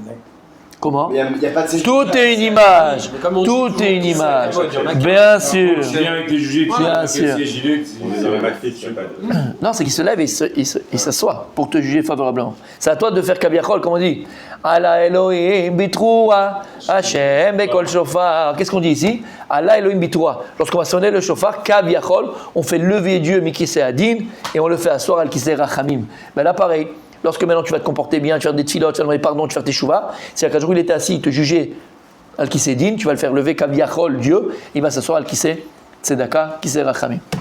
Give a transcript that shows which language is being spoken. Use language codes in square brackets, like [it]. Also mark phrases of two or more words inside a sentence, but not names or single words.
[fr] Comment? Il y a pas de Tout est une image. Tout est une image. Bien sûr. C'est bien avec les jugés, Bien sûr. On les aurait pas fait, il y a pas de... Non, c'est qu'il se lève et il s'assoit pour te juger favorablement. C'est à toi de faire kaviachol, comme on dit. [he] עלה אלהים בתרועה, השם בקול שופר. [fr] Qu'est-ce qu'on dit ici? [he] עלה אלהים בתרועה. [fr] Lorsqu'on va sonner le shofar, kaviachol, on fait lever Dieu [he] מכסא הדין [fr] et on le fait asseoir [he] על כסא רחמים. [fr] Ben là, pareil. Lorsque maintenant tu vas te comporter bien, tu vas faire des tfilotes, tu vas demander pardon, tu vas faire tes chouvas, c'est-à-dire qu'un jour il était assis, il te jugeait [he] על כסא דין, [fr] tu vas le faire lever kaviachol Dieu, il va s'asseoir [he] על כסא צדקה, כסא רחמים.